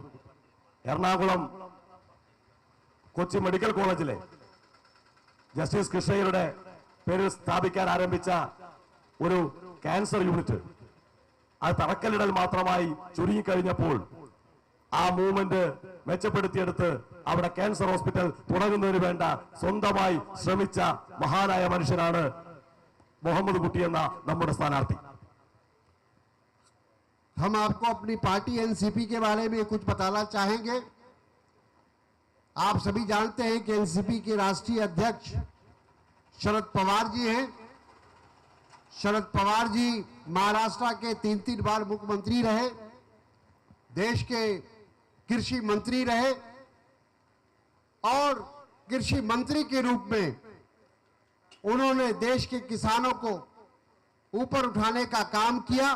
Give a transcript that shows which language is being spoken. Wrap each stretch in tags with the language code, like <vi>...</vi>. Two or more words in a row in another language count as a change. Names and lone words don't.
<ml>എറണാകുളം കൊച്ചി മെഡിക്കൽ കോളേജിലെ ജസ്റ്റിസ് കൃഷ്ണയ്യരുടെ പേരിൽ സ്ഥാപിക്കാൻ ആരംഭിച്ച ഒരു ക്യാൻസർ യൂണിറ്റ് അത് തറക്കല്ലിടൽ മാത്രമായി ചുരുങ്ങിക്കഴിഞ്ഞപ്പോൾ ആ മൂവ്മെന്റ് മെച്ചപ്പെടുത്തിയെടുത്ത് അവിടെ ക്യാൻസർ ഹോസ്പിറ്റൽ തുടങ്ങുന്നതിന് വേണ്ട സ്വന്തമായി ശ്രമിച്ച മഹാനായ മനുഷ്യനാണ് മുഹമ്മദ് കുട്ടി എന്ന നമ്മുടെ സ്ഥാനാർത്ഥി.</ml> <hi>हम आपको अपनी पार्टी एनसीपी के बारे में कुछ बताना चाहेंगे। आप सभी जानते हैं कि एनसीपी के राष्ट्रीय अध्यक्ष शरद पवार जी हैं। शरद पवार जी महाराष्ट्र के 3 बार मुख्यमंत्री रहे, देश के कृषि मंत्री रहे और कृषि मंत्री के रूप में उन्होंने देश के किसानों को ऊपर उठाने का काम किया।</hi>